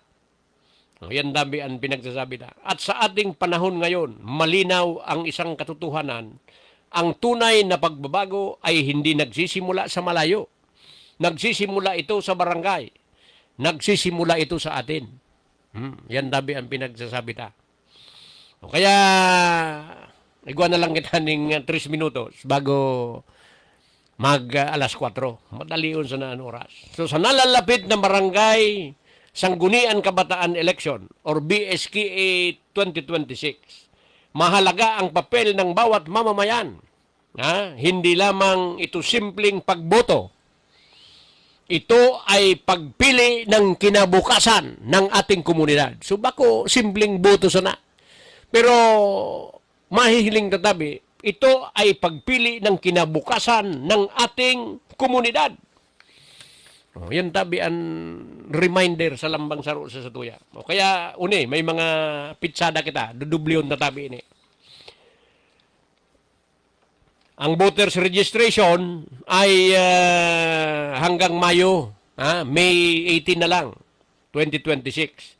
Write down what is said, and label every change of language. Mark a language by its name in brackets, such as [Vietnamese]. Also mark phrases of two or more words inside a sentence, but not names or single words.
[Bikol] Yan dabi ang pinagsasabi na. [Filipino] At sa ating panahon ngayon, malinaw ang isang katotohanan. Ang tunay na pagbabago ay hindi nagsisimula sa malayo. Nagsisimula ito sa barangay. Nagsisimula ito sa atin. [Bikol] Yan dabi ang pinagsasabi ta. Kaya, igwa na lang kita ng 3 minutos bago mag alas 4. Madalion sa naan oras. [Filipino] So sa nalalapit na barangay, Sangguniang Kabataan Election or BSKA 2026. Mahalaga ang papel ng bawat mamamayan. Hindi lamang ito simpleng pagboto. Ito ay pagpili ng kinabukasan ng ating komunidad. [Bikol] So bako simpleng boto sana. Pero mahihiling tatabi, [Filipino] ito ay pagpili ng kinabukasan ng ating komunidad. [Bikol] Yan tabi ang reminder sa lambang saro sa Satuya. Kaya may mga pitsada kita, dudublyon na tabi ini. [Filipino] Ang voters registration ay hanggang Mayo, May 18 na lang, 2026.